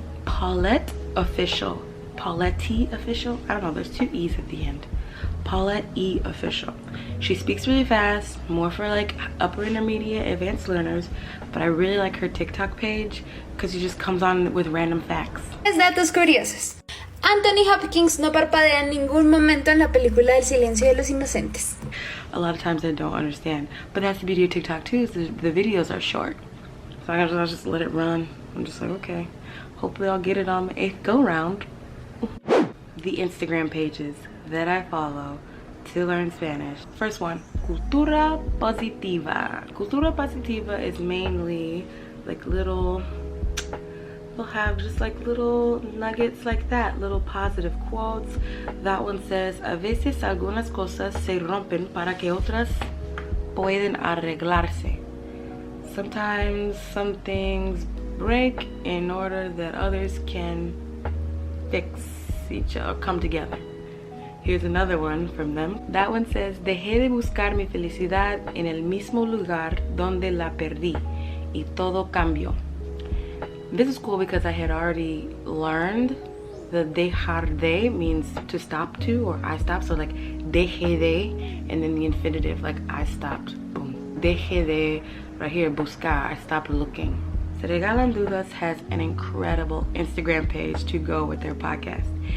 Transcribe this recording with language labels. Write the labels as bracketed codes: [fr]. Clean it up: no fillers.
[en] Paulette Official. Paulette Official? I don't know, there's two E's at the end. Paulette E Official. She speaks really fast, more for like upper intermediate advanced learners, but I really like her TikTok page because she just comes on with random facts. [es] Datos curiosos. Anthony Hopkins no parpadea en ningún momento en la película El silencio de los inocentes. [en] A lot of times I don't understand, but that's the beauty of TikTok too, is the videos are short. So I just let it run. I'm just like, okay, hopefully I'll get it on the 8th go round. The Instagram pages that I follow to learn Spanish. First one, Cultura Positiva. Cultura Positiva is mainly like they'll have just like little nuggets like that, little positive quotes. That one says, [es] a veces algunas cosas se rompen para que otras pueden arreglarse. [en] Sometimes some things break in order that others can fix each other, come together. Here's another one from them. That one says, [es] dejé de buscar mi felicidad en el mismo lugar donde la perdí y todo cambió. [en] This is cool because I had already learned the dejar de means to stop to, or I stopped. So like dejé de, and then the infinitive, like I stopped. Boom. Dejé de, right here, buscar, I stopped looking. So Regalan Dudas has an incredible Instagram page to go with their podcast.